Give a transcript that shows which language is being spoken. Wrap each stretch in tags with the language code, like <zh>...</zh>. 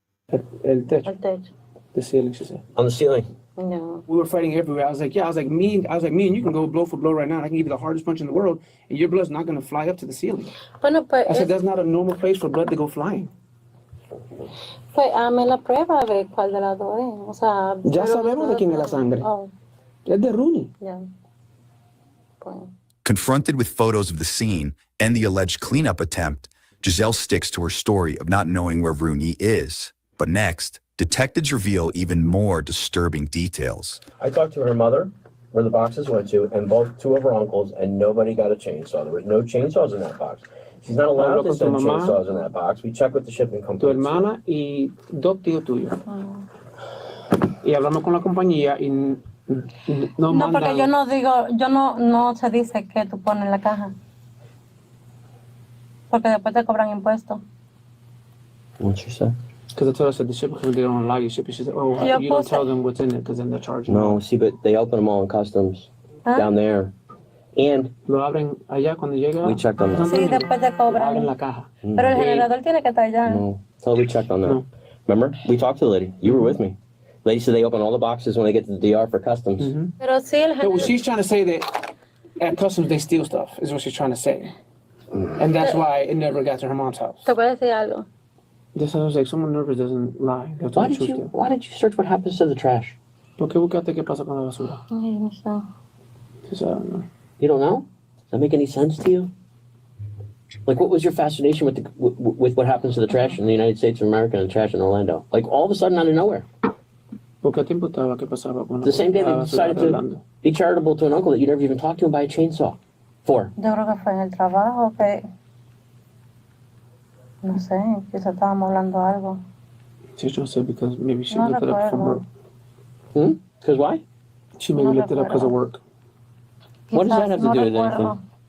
<es>El techo.</es> <en>The ceiling, she said. On the ceiling. No. We were fighting everywhere. I was like, me and you can go blow for blow right now. I can give you the hardest punch in the world, and your blood's not going to fly up to the ceiling.</en> <es>Bueno, pues,</es> <en>I said, that's not a normal place for blood to go flying.</en> <es>Pues hazme la prueba a ver cuál de las dos es. O sea, Ya sabemos de quién es la sangre. Oh, Es de Rooney. ya. Bueno.</es> <en>Confronted with photos of the scene and the alleged cleanup attempt, Giselle sticks to her story of not knowing where Rooney is. But next, detectives reveal even more disturbing details. I talked to her mother, where the boxes went to, and two of her uncles, and nobody got a chainsaw. There was no chainsaws in that box. She's not allowed to send chainsaws in that box. We checked with the shipping company.</en> <es>Tu hermana y dos tíos tuyos. Y hablamos con la compañía y No, porque yo no digo, no se dice que tú pones en la caja. Porque después te cobran impuestos.</es> <en>What you say? Because I told us that the shipping company don't allow you shipping. She said, "Oh, you don't tell them what's in it, because then they're charging." No, see, but they open them all in customs down there, and</en> <es>lo abren allá cuando llega.</es> <en>We checked on that.</en> <es>Sí, después te cobran. Abren la caja. Pero el generador tiene que estar allá.</es> <en>No, so we checked on that. Remember, we talked to the lady. You were with me. Lady said they open all the boxes when they get to the DR for customs.</en> <es>Pero sí, el</es> <en>So she's trying to say that at customs they steal stuff, is what she's trying to say, and that's why it never got to her mom's house.</en> <es>Te voy a decir algo.</es> <en>This sounds like someone nervous doesn't lie. Why did you search what happens to the trash?</en> <es>¿Por qué buscaste qué pasa con la basura? Ay, no sé.</es> <en>Because I don't know. You don't know? Does that make any sense to you? Like, what was your fascination with with what happens to the trash in the United States of America and the trash in Orlando? Like, all of a sudden, out of nowhere. The same day they decided to be charitable to an uncle that you never even talked to him by a chainsaw. For?</en> <es>Yo creo que fue en el trabajo que... No sé, quizás estábamos hablando algo.</es> <en>She's trying to say because maybe she No looked it up from work. Because why? She maybe looked it up because of work. What does that have to do with anything?</en>